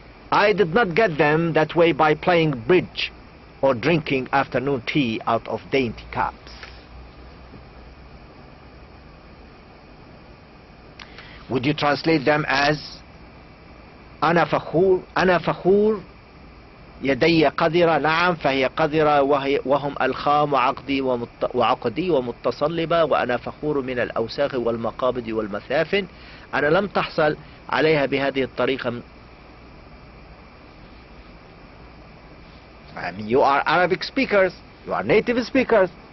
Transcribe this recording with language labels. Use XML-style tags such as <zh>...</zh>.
<en>I did not get them that way by playing bridge or drinking afternoon tea out of dainty cups. Would you translate them as</en> <ar>أنا فخور يدي قذرة، نعم فهي قذرة، وهم الخام وعقدي ومتصلبة، وأنا فخور من الأوساخ والمقابض والمثافن. أنا لم تحصل عليها بهذه الطريقة.</ar> <en>I mean, you are Arabic speakers, you are native speakers.</en>